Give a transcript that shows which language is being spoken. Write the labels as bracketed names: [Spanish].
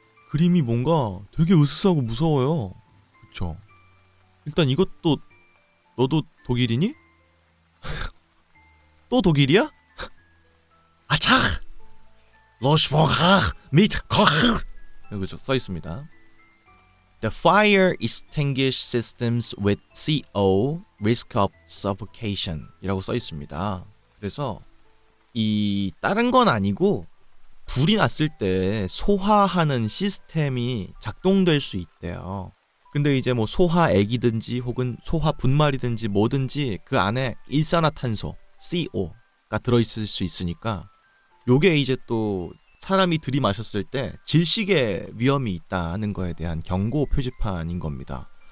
[Korean] 그림이 뭔가 되게 으스스하고 무서워요. 그쵸? 일단 이것도 너도 독일이니? 또 독일이야? 아차! 로시포카 mit 코흐 여기서 써 있습니다. [English] The fire extinguish systems with CO risk of suffocation [Korean] 이라고 써 있습니다. 그래서 이 다른 건 아니고 불이 났을 때 소화하는 시스템이 작동될 수 있대요. 근데 이제 뭐 소화액이든지 혹은 소화 분말이든지 뭐든지 그 안에 일산화탄소 CO가 들어있을 수 있으니까 요게 이제 또 사람이 들이마셨을 때 질식의 위험이 있다는 거에 대한 경고 표지판인 겁니다.